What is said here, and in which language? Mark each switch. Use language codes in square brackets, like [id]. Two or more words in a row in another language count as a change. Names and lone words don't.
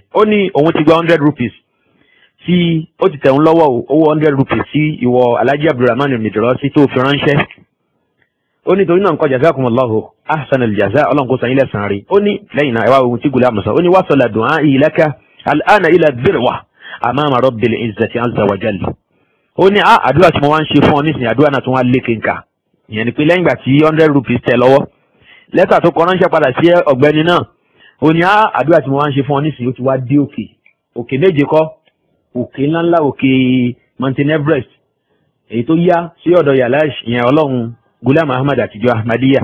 [yo] ó ní òun ti gba 100 rupees tí ó ti tẹ̀hún lọ́wọ́ owó 100 rupees sí ìwọ Alhaji Abdulrahman Al-Madrasi tó fi ránṣẹ́. ó ní torí náà nǹkan [ar] جزاكم الله أحسن الجزاء [yo] ọlọ́run kó san yín lẹ́san rí. ó ní lẹ́yìn náà ẹ wá ohun tí Gulam sọ ó ní [ar] وصل دعائي لك الآن إلى ذروة أمام رب العزة عز وجل. [yo] ó ní àdúrà tí mo wá ń ṣe fún ọ nísìnyí àdúrà náà tún wá lékè nǹka ìyẹn ni pé lẹ́yìn ìgbà tí 100 rupees tẹ̀ lọ́wọ́ lẹ́tà tó kọ ránṣẹ́ padà sí ọ̀gbẹ́ni náà ó ní àdúrà tí mo wá ń ṣe fún ọ nísìnyí ó ti wá dé òkè méje kọ́ òkè ńláńlá òkè Mountain Everest èyí tó yá sí ọ̀dọ̀ Yalash ìyẹn ọlọ́run Gulam Ahmad àtijọ́ Ahmadiyya.